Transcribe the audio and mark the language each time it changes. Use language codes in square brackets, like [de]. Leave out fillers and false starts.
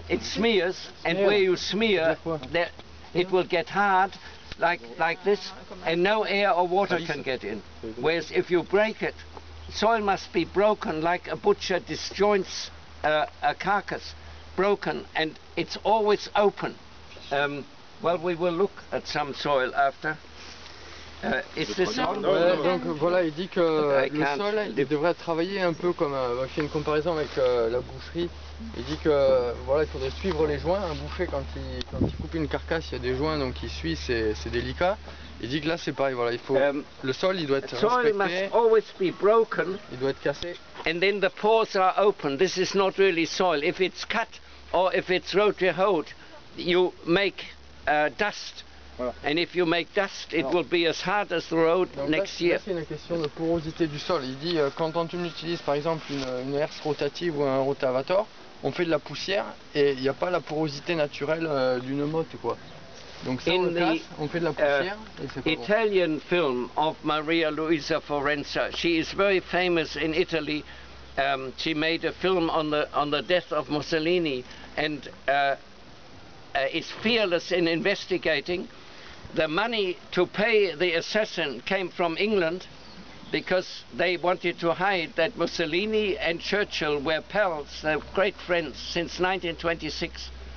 [en] It smears, and where you smear, there, it will get hard, like this, and no air or water can get in. Whereas if you break it, soil must be broken like a butcher disjoints a carcass, broken, and it's always open. Well, we will look at some soil after. Is this on? [fr] Donc voilà, il dit que le sol, il devrait travailler un peu comme, il fait une comparaison avec la boucherie. Il dit que voilà, il faudrait suivre les joints. Un boucher, quand il coupe une carcasse, il y a des joints donc il suit, c'est délicat. Il dit que là c'est pareil, voilà, il faut le sol, il doit être [en] soil must always be broken. [fr] Il doit être cassé. [en] And then the pores are open. This is not really soil. If it's cut or if it's rotary hoed, you make dust. Voilà. And if you make dust, it will be as hard as the road next year. [fr] C'est une question de porosité du sol. Il dit quand on utilise par exemple une herse rotative ou un rotavator, on fait de la poussière et il n'y a pas la porosité naturelle d'une motte quoi. Donc ça, on fait de la poussière. [en] Italian film of Maria Luisa Forenza. She is very famous in Italy. She made a film on the death of Mussolini and is fearless in investigating. The money to pay the assassin came from England because they wanted to hide that Mussolini and Churchill were pals, they were great friends since 1926.